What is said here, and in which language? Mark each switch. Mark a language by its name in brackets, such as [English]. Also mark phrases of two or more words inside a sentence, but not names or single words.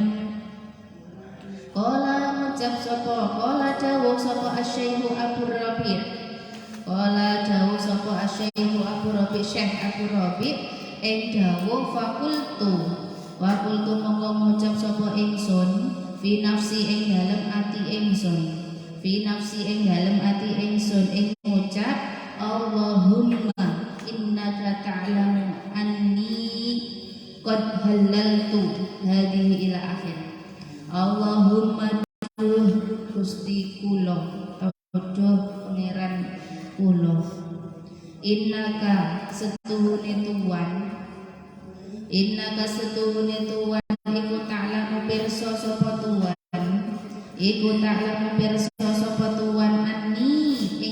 [Javanese] Qala dawuh sapa asy-syaikh Abu Rabi' Syekh Abu Rabi' ing dawuh fakultu mongko ngucap sapa ingsun [Arabic] في نفسي [Javanese] ing dalem ati ingsun, [Arabic] في نفسي [Javanese] ing dalem ati ingsun ing ngucap [Arabic] اللهم إنك تعلم أني قد حللت هذه إلى آخر. [Javanese] Allahumma duh Gusti kula, duh pangeran kula, innaka setuhune tuwan, innaka setuhune tuwan iku ta'lamu pirsa sapa tuwan, iku ta'lamu pirsa sapa tuwan anni ing